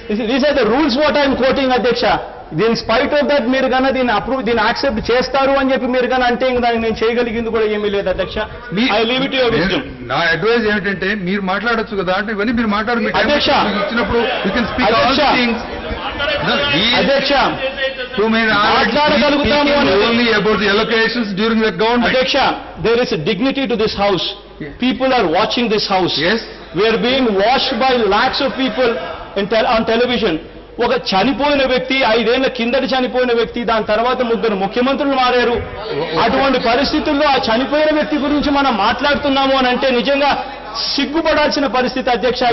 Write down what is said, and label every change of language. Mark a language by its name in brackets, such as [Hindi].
[English] These are the rules what I am quoting, Adhyaksha. In spite of that, [Telugu] మీరు కన్నా దీన్ని accept చేస్తారు అని చెప్పి మీరు కన్నా అంటే దాన్ని నేను చేయగలిగింది కూడా ఏమీ లేదు అధ్యక్ష. [English] I leave it your wisdom. [Telugu] నా అడ్వైజ్ ఏంటంటే మీరు మాట్లాడొచ్చు కదా అంటే ఇవన్నీ మీరు మాట్లాడు అధ్యక్ష. ఇచ్చినప్పుడు [English] You can speak all the things. [Telugu] అధ్యక్ష, మాట్లాడగలుగుతాము [English] Only about the allocations during the government. అధ్యక్ష, there is dignity to this house. People are watching this house. Yes. We are being watched by lakhs of people on television. [Telugu] ఒక చనిపోయిన వ్యక్తి 5 ఏళ్ల కిందటి చనిపోయిన వ్యక్తి దాని తర్వాత 3 ముఖ్యమంత్రులు మారారు. అటువంటి పరిస్థితుల్లో ఆ చనిపోయిన వ్యక్తి గురించి మనం మాట్లాడుతున్నాము అని అంటే నిజంగా సిగ్గుపడాల్సిన పరిస్థితి అధ్యక్ష.